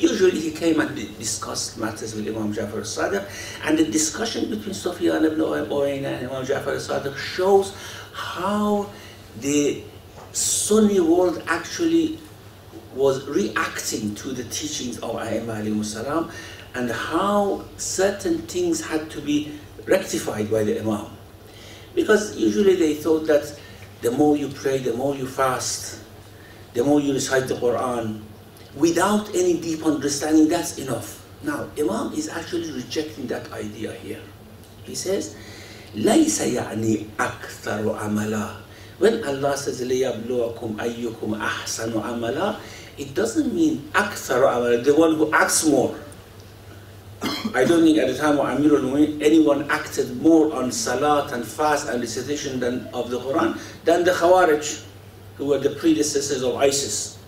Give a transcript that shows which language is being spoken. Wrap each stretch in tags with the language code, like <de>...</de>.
<en>Usually he came and discussed matters with Imam Ja'far al-Sadiq, and the discussion between Sufyan ibn Uyayna and Imam Ja'far al-Sadiq shows how the Sunni world actually was reacting to the teachings of A'immah alayhi salam, and how certain things had to be rectified by the Imam. Because usually they thought that the more you pray, the more you fast, the more you recite the Quran, without any deep understanding, that's enough. Now, Imam is actually rejecting that idea here. He says,</en> <ar>لَيْسَ يَعْنِي أَكْثَرُ عَمَلًا.</ar> <en>When Allah says,</en> <ar>لِيَبْلُوَكُمْ أَيُّكُمْ أَحْسَنُ عَمَلًا,</ar> <en>it doesn't mean</en> <ar>أَكْثَرُ عَمَلًا,</ar> <en>the one who acts more. I don't think at the time of Amirul Mu'minin anyone acted more on salat and fast and recitation of the Quran than the Khawarij, who were the predecessors of ISIS.</en>